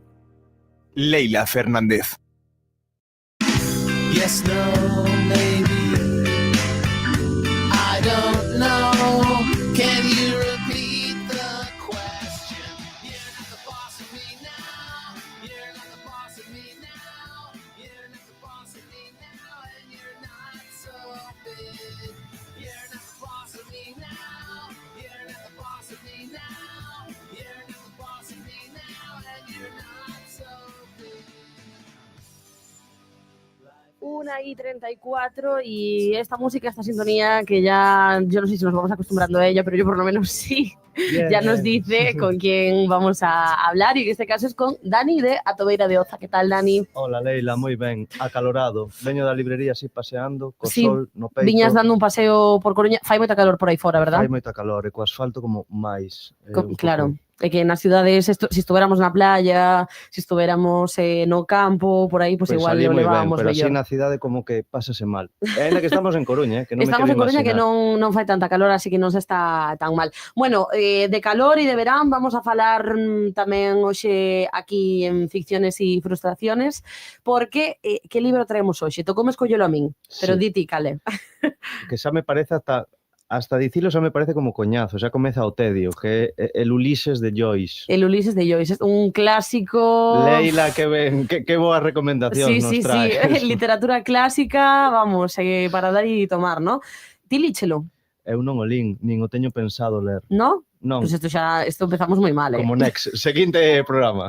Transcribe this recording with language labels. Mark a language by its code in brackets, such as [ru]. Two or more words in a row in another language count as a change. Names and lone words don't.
[en] Leila Fernández. Yes, no, maybe. I don't know. Can you repeat the question? You're not the boss of me now. You're not the boss of me now. You're not the boss of me now. And you're not so big. You're not the boss of me now. You're not the boss of me now. You're not the boss of me now. And you're not so big. [es] 1:34 y esta música, esta sintonía que ya, yo no sé si nos vamos acostumbrando a ella, pero yo por lo menos sí, bien, ya nos dice con quién vamos a hablar y en este caso es con Dani de Atobeira de Oza. ¿Qué tal, Dani? [gl] Hola, Leila, moi ben, acalorado. Veño da librería así paseando, co sí, sol no peito. Viñas dando un paseo por Coruña, fai moita calor por aí fora, verdad? Fai moita calor e co asfalto como máis. Claro. É que nas cidades, se estuveramos na playa, se estuveramos no campo, por aí, pues igual lo levábamos mellor. Pero mellor. así na cidade como que pásase mal. E ainda que estamos en Coruña, que non me quero Estamos en Coruña imaginar. que non fai tanta calor, así que non se está tan mal. Bueno, de calor e de verán vamos a falar tamén hoxe aquí en Ficciones e Frustraciones, porque que libro traemos hoxe? Tocoume escollelo a min, pero Sí. diti, cale. Que xa me parece hasta dicilo xa me parece como coñazo, xa comeza o tedio, que é el Ulises de Joyce. El Ulises de Joyce, un clásico... Leila, que ben, que boa recomendación nos trae. Sí, literatura clásica, vamos, para dar e tomar, ¿no? Ti líchelo. Eu non o lín, nin o teño pensado ler. ¿No? Non. Pues isto empezamos moi mal, Como next, seguinte programa.